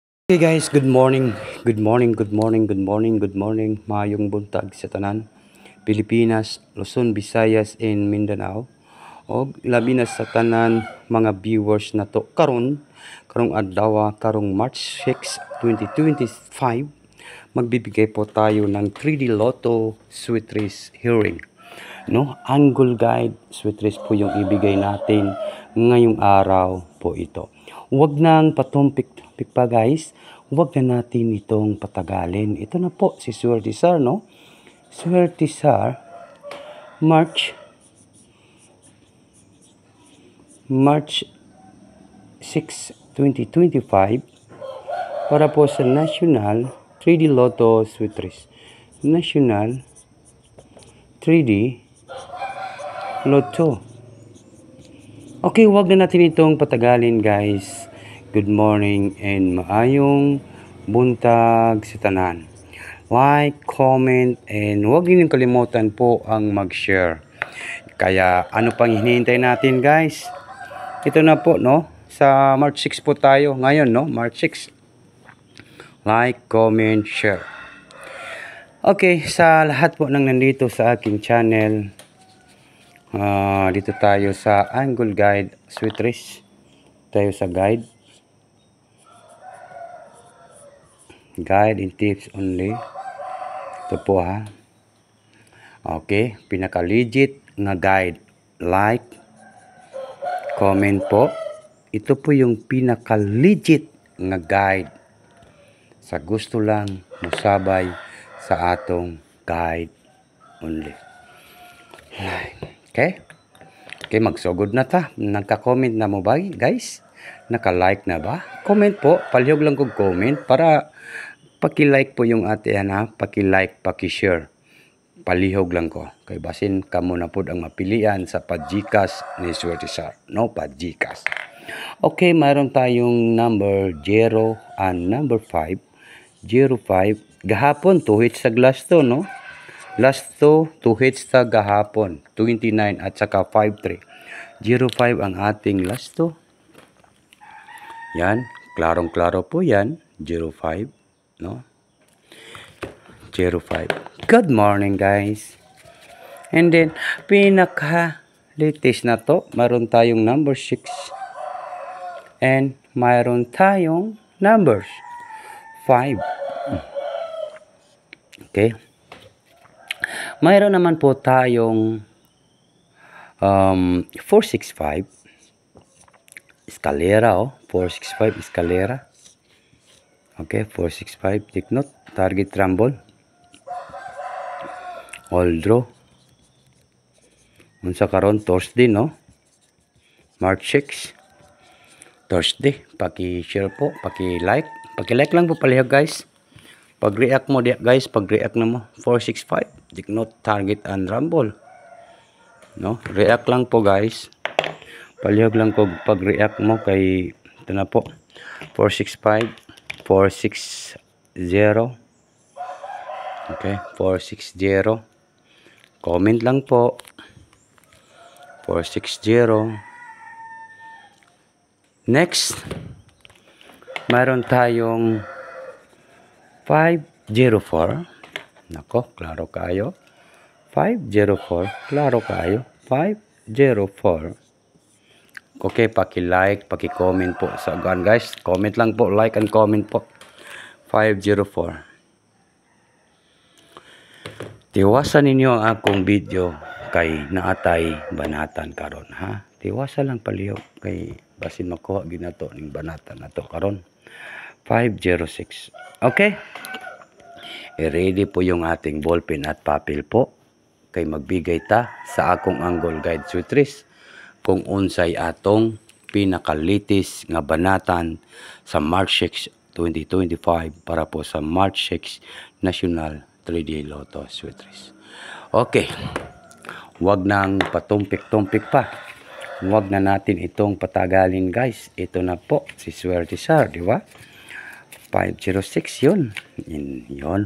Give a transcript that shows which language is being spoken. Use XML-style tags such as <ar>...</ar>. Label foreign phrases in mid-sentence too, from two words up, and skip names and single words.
<en>Hey guys, good morning. Good morning, good morning, good morning, good morning.</en> <ceb>Mayong buntag sa tanan.</ceb> <en>Pilipinas, Luzon, Visayas, and Mindanao.</en> <ceb>O labi na sa tanan mga viewers na to karong adlaw, karong March 6, 2025.</ceb> <tl>Magbibigay po tayo ng 3D Lotto Sweet Race Hearing. No,</tl> <en>angle guide sweet race</en> <tl>po yung ibigay natin ngayong araw po ito. Huwag nang patumpik pa guys. Huwag na natin itong patagalin. Ito na po si Swerte Sar, no? Swerte Sar, March 6, 2025 para po sa National 3D Lotto Sweet Race. National 3D Lotto. Okay, huwag na natin itong patagalin guys.</tl> <en>Good morning and</en> <ceb>maayong buntag sa tanan.</ceb> <en>Like, comment, and</en> <tl>huwag niyo kalimutan po ang mag-share. Kaya ano pang hinihintay natin guys? Ito na po, no? Sa March 6 po tayo ngayon, no?</tl> <en>March 6. Like, comment, share.</en> <tl>Okay, sa lahat po nang nandito sa aking channel, dito tayo sa Angle Guide Sweet Race. Tayo sa</tl> <en>guide and tips only.</en> <tl>Ito po ha.</tl> <ceb>Okay, pinaka legit nga guide.</ceb> <en>Like, comment po.</en> <tl>Ito po yung pinaka legit nga guide.</tl> <ceb>Sa gusto lang musabay sa atong guide only. Okay? Okay, magsugod na ta. Nagka-comment na mo ba guys? Naka-like na ba? Comment po. Palihog lang kong comment para paki-like po yung ate ha. Paki-like, paki-share. Palihog lang ko. Kay basin kamo na po ang mapilian sa Pajikas ni Swerte Sar. No, Pajikas.</ceb> <tl>Okay, mayroon tayong number 0 and number 5. 05.</tl> <ceb>Gahapon, 2 hits sa last to, no? Last to, 2 hits sa gahapon.</ceb> <tl>29 at saka 53. 05 ang ating last to. Yan. Klarong-klaro po yan. 05. No?</tl> <en>05. Good morning guys. And then,</en> <tl>pinaka-latest na to. Mayroon tayong number 6. And mayroon tayong numbers 5. Okay. Mayroon naman po tayong 465. Escalera, oh. 465 escalera.</tl> <en>Okay, 465. Take note. Target rumble. All draw.</en> <ceb>Unsa karon Thursday, no?</ceb> <en>March 6. Thursday.</en> <tl>Paki-share po, paki-like.</tl> <ceb>Paki-like lang po palihog guys. Pag-react mo guys, pag-react na mo 465.</ceb> <en>Take note target and rumble.</en> <ceb>No? React lang po guys. Palihog lang ko pag-react mo kay ito na po. 465, 460. Okay, 460. Comment lang po. 460.</ceb> <tl>Next, mayroon tayong 504.</tl> <ceb>Nako, klaro kayo. 504, klaro kayo. 504. Okay, paki-like, paki-comment po sa gan guys. Comment lang po,</ceb> <en>like and comment po. 504.</en> <ceb>Tiwasan ninyo ang akong video kay naatay banatan karon ha. Tiwasan lang palihog kay basin makuha ginato ning banatan nato karon. 506. Okay.</ceb> <tl>I-ready po yung ating ballpen at papel po</tl> <ceb>kay magbigay ta sa akong angle guide sweet race kung unsay atong pinakalitis nga banatan sa March 6, 2025 para po sa March 6 National 3D Lotto Sweet Race. Okay.</ceb> <tl>Huwag nang patumpik-tumpik pa. Huwag na natin itong patagalin guys. Ito na po si Swerte Sar, di ba? 506 yun. Yun.</tl>